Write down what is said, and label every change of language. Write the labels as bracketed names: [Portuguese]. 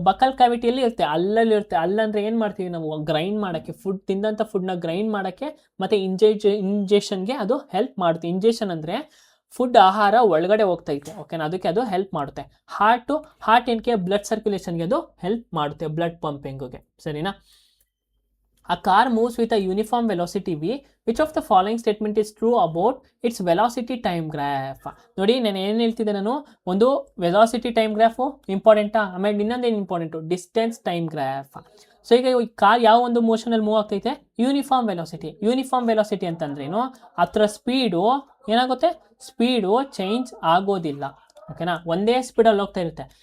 [Kannada] Buccal ಕ್ಯಾವಿಟಿಯಲ್ಲಿ ಇರುತ್ತೆ, ಅಲ್ಲಲ್ಲಿ ಇರುತ್ತೆ. ಅಲ್ಲಂದ್ರೆ ಏನು ಮಾಡ್ತೀವಿ ನಾವು? ಗ್ರೈಂಡ್ ಮಾಡೋಕ್ಕೆ, ತಿಂದಂಥ ಫುಡ್ನ ಗ್ರೈಂಡ್ ಮಾಡೋಕ್ಕೆ ಮತ್ತು ಇಂಜೆಕ್ಷನ್ಗೆ ಅದು ಹೆಲ್ಪ್ ಮಾಡುತ್ತೆ. ಇಂಜೆಕ್ಷನ್ ಅಂದರೆ ಫುಡ್ ಆಹಾರ ಒಳಗಡೆ ಹೋಗ್ತೈತೆ, ಓಕೆನಾ? ಅದಕ್ಕೆ ಅದು ಹೆಲ್ಪ್ ಮಾಡುತ್ತೆ. ಹಾರ್ಟ್ ಏನಕ್ಕೆ? ಬ್ಲಡ್ ಸರ್ಕ್ಯುಲೇಷನ್ಗೆ ಅದು ಹೆಲ್ಪ್ ಮಾಡುತ್ತೆ, ಬ್ಲಡ್ ಪಂಪಿಂಗ್ಗೆ, ಸರಿನಾ? [English] A car moves with a uniform velocity v. Which of the following statement is true about its velocity time graph? [Kannada] ನೋಡಿ ನಾನು ಏನು ಹೇಳ್ತಿದ್ದೆ, ನಾನು ಒಂದು ವೆಲಾಸಿಟಿ ಟೈಮ್ ಗ್ರಾಫು ಇಂಪಾರ್ಟೆಂಟಾ, ಆಮೇಲೆ ಇನ್ನೊಂದೇನು important? Distance time graph. So ಈಗ ಈ ಕಾರ್ ಯಾವ ಒಂದು ಮೋಷನಲ್ಲಿ ಮೂವ್ ಆಗ್ತೈತೆ? Uniform velocity. ಯೂನಿಫಾರ್ಮ್ ವೆಲಾಸಿಟಿ ಅಂತಂದ್ರೇನು? ಅದರ ಸ್ಪೀಡು ಏನಾಗುತ್ತೆ? ಸ್ಪೀಡು ಚೇಂಜ್ ಆಗೋದಿಲ್ಲ, ಓಕೆನಾ? ಒಂದೇ ಸ್ಪೀಡಲ್ಲಿ ಹೋಗ್ತಾ ಇರುತ್ತೆ.